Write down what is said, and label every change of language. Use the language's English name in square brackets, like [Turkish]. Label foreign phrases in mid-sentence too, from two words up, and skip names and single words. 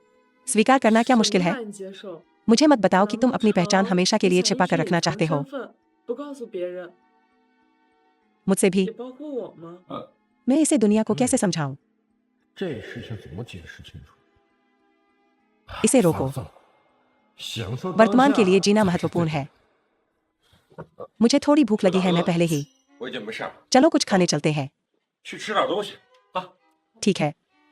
[Hindi] स्वीकार करना क्या मुश्किल है? [Chinese] 难以接受。 [Hindi] मुझे मत बताओ कि तुम अपनी पहचान हमेशा के लिए छिपा कर रखना चाहते हो। [Chinese] 身份不告诉别人， [Hindi] मुझसे भी। [Chinese] 也包括我吗？ [Hindi] मैं इसे दुनिया को कैसे समझाऊं? [Chinese] 这事情怎么解释清楚？ [Hindi] इसे रोको। [Chinese] 享受 [Hindi] वर्तमान के लिए जीना महत्वपूर्ण है। मुझे थोड़ी भूख लगी है, मैं पहले ही। [Chinese] 我已经没事了， [Hindi] चलो कुछ खाने चलते हैं। [Chinese] 去吃点东西啊。 [Hindi] ठीक है।